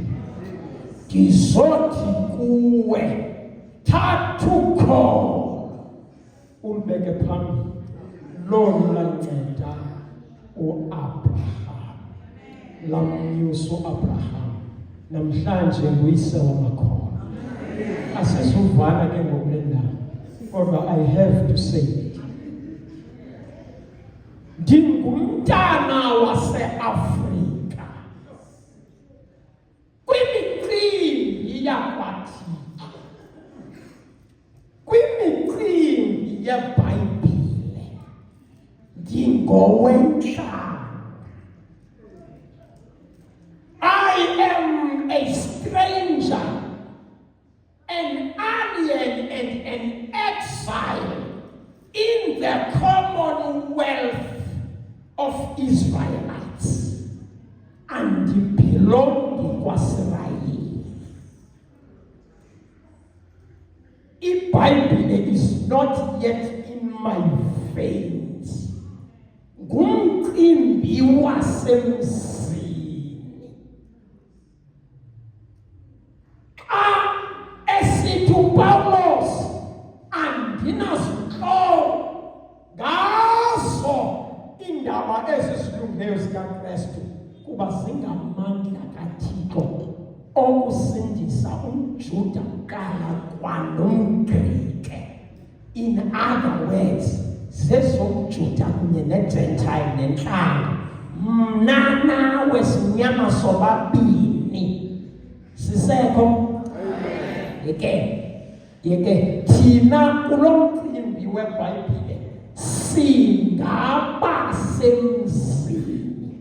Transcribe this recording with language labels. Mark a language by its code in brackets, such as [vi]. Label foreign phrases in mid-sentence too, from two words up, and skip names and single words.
[xh] Ndizothi kuwe thatha ukholo ulibeke phambili, lolu lanceda uAbraham, lamnyusa uAbraham, namhlanje nguyise wamakhono. Asizuvana ke ngokule ndawo, kodwa [en] I have to say it. [xh] Ndingumntana waseAfrika kwimicimbi yakwaThixo, kwimicimbi yeBhayibhile, ndingowentlanga. [en] I am a stranger, an alien and an exile in the commonwealth of Israelites, and belong kwaSirayeli. iBhayibhile is not yet in my veins. [xh] Ngumcimbi wasemzini. Esithi uPawulos andinazintloko ngazo iindaba ezizilungileyo zikaKristu, kuba zingamandla kaThixo okusindisa umJuda kuqala kwanomGrike. [en] In other words, [xh] zezomJuda kunye neGentile nentlanga. Mna nawe sinyama sobabini. Sisekho? Yeke thina kulo mcimbi weBhayibhile singabasemzini.